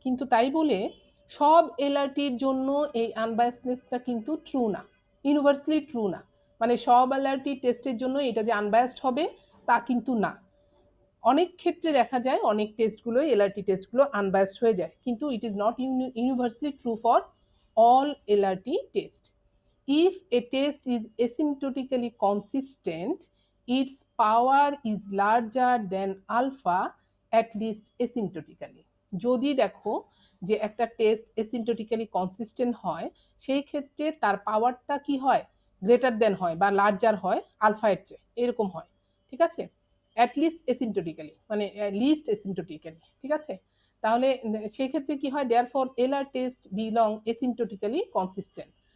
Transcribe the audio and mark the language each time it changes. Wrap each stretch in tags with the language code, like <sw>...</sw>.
<bn>কিন্তু তাই বলে সব এলআরটির জন্য এই আনবায়াসনেসটা কিন্তু ট্রু না, ইউনিভার্সালি ট্রু না। মানে সব এলআরটি টেস্টের জন্য এটা যে আনবায়াসড হবে তা কিন্তু না। অনেক ক্ষেত্রে দেখা যায় অনেক টেস্টগুলো, এলআরটি টেস্টগুলো আনবায়াসড হয়ে যায়, কিন্তু</bn> <en>It is not universally true for all LRT test. If a test is asymptotically consistent its power is larger than alpha at least asymptotically।</en> <bn>যদি দেখো যে একটা টেস্ট এসিম্পটোটিক্যালি কনসিস্টেন্ট হয়, সেই ক্ষেত্রে তার পাওয়ারটা কি হয়, গ্রেটার দেন হয় বা লার্জার হয় আলফা এর চেয়ে, এরকম হয়। ঠিক আছে, অ্যাটলিস্ট এসিম্পটোটিক্যালি, মানে লিস্ট এসিম্পটোটিক্যালি। ঠিক আছে, তাহলে সেই ক্ষেত্রে কি হয়,</bn> <en>Therefore LR test belong asymptotically consistent.</en>